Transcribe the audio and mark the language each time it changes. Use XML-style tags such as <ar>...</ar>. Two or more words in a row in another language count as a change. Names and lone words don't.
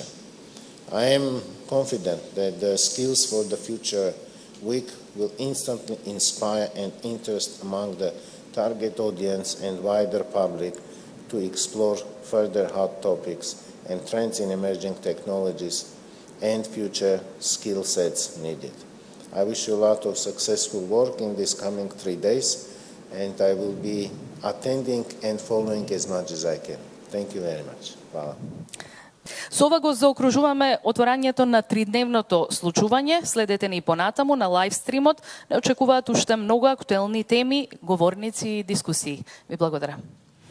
<en>I am confident that the Skills for the Future Week will instantly inspire and interest among the target audience and wider public to explore further hot topics and trends in emerging technologies and future skill sets needed. I wish you a lot of successful work in these coming 3 days, and I will be attending and following as much as I can. Thank you very much.</en> <hr>Hvala.</hr> <mk>Со ова го заокружуваме отворањето на 3-дневното случување. Следете ни понатаму на лайв стримот. Не очекуваат уште многу актуелни теми, говорници и дискусии. Ви благодарам.</mk>